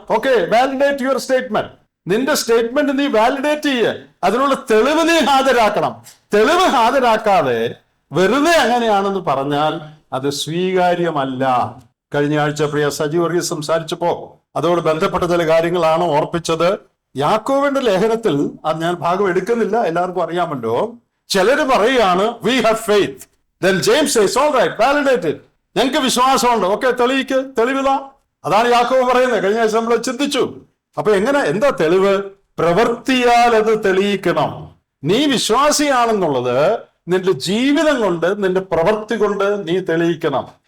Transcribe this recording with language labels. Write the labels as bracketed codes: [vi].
[en] Okay, validate your statement. [ml] നിന്റെ statement നീ validate ചെയ്യ, അതിനുള്ള തെളിവ് നീ ഹാജരാക്കണം. തെളിവ് ഹാജരാക്കാതെ വെറുതെ അങ്ങനെയാണെന്ന് പറഞ്ഞാൽ അത് സ്വീകാര്യമല്ല. കഴിഞ്ഞ ആഴ്ച പ്രിയ സജി വർഗീസ് സംസാരിച്ചപ്പോ അതോട് ബന്ധപ്പെട്ട ചില കാര്യങ്ങളാണ് ഓർപ്പിച്ചത്. യാക്കോബിന്റെ ലേഖനത്തിൽ അത് ഞാൻ ഭാഗം എടുക്കുന്നില്ല, എല്ലാവർക്കും അറിയാമല്ലോ. ചിലര് പറയുകയാണ് [en] We have faith, then James says all right, validate it. [ml] ഞങ്ങൾക്ക് വിശ്വാസമുണ്ട്, ഓക്കെ, തെളിവിതാ. അതാണ് യാക്കോബ് പറയുന്നത്. കഴിഞ്ഞ ആഴ്ച നമ്മൾ ചിന്തിച്ചു. അപ്പൊ എന്താ തെളിവ്? പ്രവൃത്തിയാൽ അത് തെളിയിക്കണം. നീ വിശ്വാസിയാണെന്നുള്ളത് നിന്റെ ജീവിതം കൊണ്ട്, നിന്റെ പ്രവൃത്തി കൊണ്ട് നീ തെളിയിക്കണം.